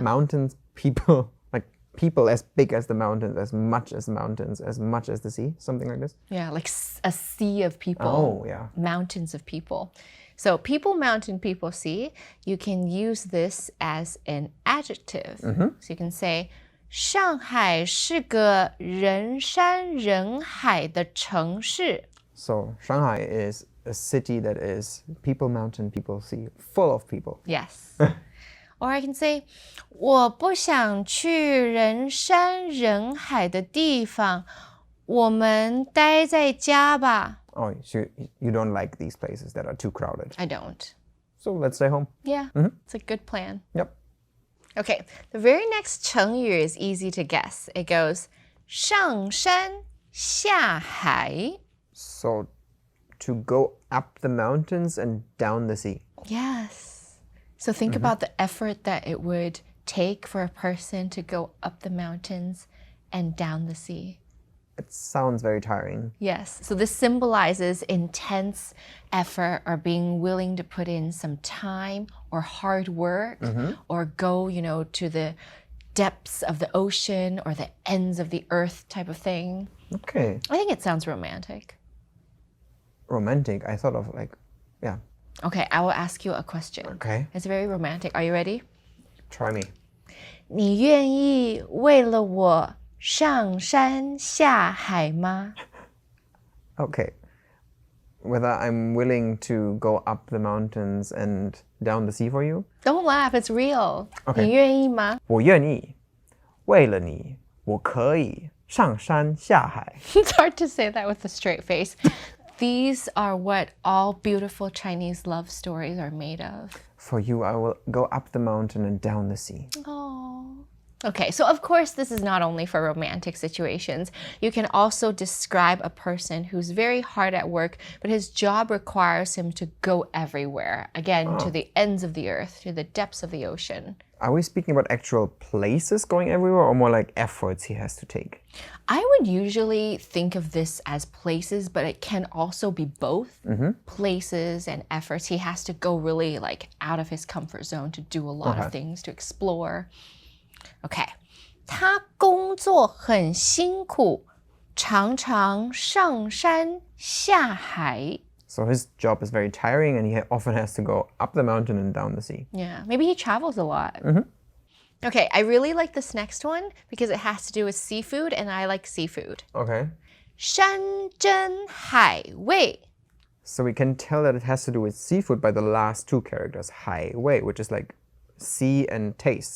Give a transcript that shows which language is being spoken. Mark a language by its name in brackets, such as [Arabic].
[English] mountains, people, like people as big as the mountains, as much as the sea, something like this. Yeah, like a sea of people. Oh, yeah. Mountains of people. So people mountain, people sea, you can use this as an adjective. So you can say, [Chinese] 上海是个人山人海的城市. [English] So Shanghai is a city that is people, mountain, people, sea, full of people. Yes. Or I can say, [Chinese] 我不想去人山人海的地方，我们待在家吧. [English] Oh, so you don't like these places that are too crowded. I don't. So let's stay home. Yeah, it's a good plan. Yep. Okay, the very next 成语 is easy to guess. It goes, [Chinese] 上山下海. [English] So to go up the mountains and down the sea. Yes. So think about the effort that it would take for a person to go up the mountains and down the sea. It sounds very tiring. Yes. So this symbolizes intense effort or being willing to put in some time or hard work or go, to the depths of the ocean or the ends of the earth type of thing. Okay. I think it sounds romantic. Romantic. I thought of yeah. Okay, I will ask you a question. Okay. It's very romantic. Are you ready? Try me. [Chinese] 你愿意为了我上山下海吗? [English] Okay. Whether I'm willing to go up the mountains and down the sea for you? Don't laugh, it's real. Okay. [Chinese] 你愿意吗? 我愿意。为了你，我可以上山下海。 [English] It's hard to say that with a straight face. These are what all beautiful Chinese love stories are made of. For you, I will go up the mountain and down the sea. Oh. Okay, so of course, this is not only for romantic situations. You can also describe a person who's very hard at work, but his job requires him to go everywhere. Again, to the ends of the earth, to the depths of the ocean. Are we speaking about actual places going everywhere or more like efforts he has to take? I would usually think of this as places, but it can also be both. Places and efforts. He has to go really out of his comfort zone to do a lot of things, to explore. Okay. [Chinese] 他工作很辛苦，常常上山下海. [English] So his job is very tiring and he often has to go up the mountain and down the sea. Yeah, maybe he travels a lot. Okay, I really like this next one because it has to do with seafood and I like seafood. Okay. [Chinese] 山珍海味. [English] So we can tell that it has to do with seafood by the last two characters, 海味, which is like sea and taste.